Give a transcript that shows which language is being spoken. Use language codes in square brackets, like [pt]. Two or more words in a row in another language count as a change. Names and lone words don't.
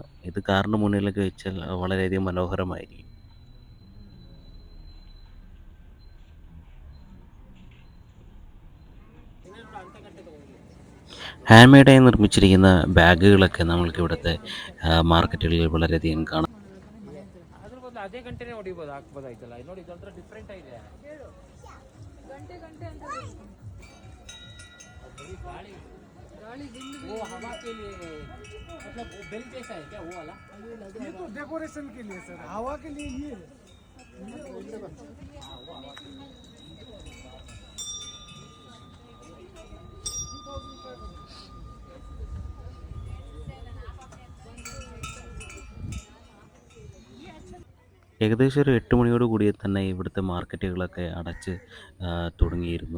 [ml] ഇത് കാറിൻ്റെ മുന്നിലൊക്കെ വെച്ചാൽ വളരെയധികം മനോഹരമായിരിക്കും. ഹാൻഡ് മെയ്ഡായി നിർമ്മിച്ചിരിക്കുന്ന ബാഗുകളൊക്കെ നമ്മൾക്ക് ഇവിടുത്തെ മാർക്കറ്റുകളിൽ വളരെയധികം കാണാം. [kn] ಅದೇ ಗಂಟೆನೇ ಹೊಡಿಬೋದು, ಹಾಕ್ಬೋದಾಯ್ತಲ್ಲ. ನೋಡಿ ಇದೊಂಥರ ಡಿಫ್ರೆಂಟ್ ಆಗಿದೆ. ಗಂಟೆ ಗಂಟೆ ಅಂತ [hi] गाड़ी वो हवा के लिए, मतलब वो बेल जैसा है क्या वो वाला? ये तो डेकोरेशन के लिए सर, हवा के लिए ये [ml] ഏകദേശം ഒരു 8 മണിയോട് കൂടി തന്നെ ഇവിടുത്തെ മാർക്കറ്റുകളൊക്കെ അടച്ച് തുടങ്ങിയിരുന്നു.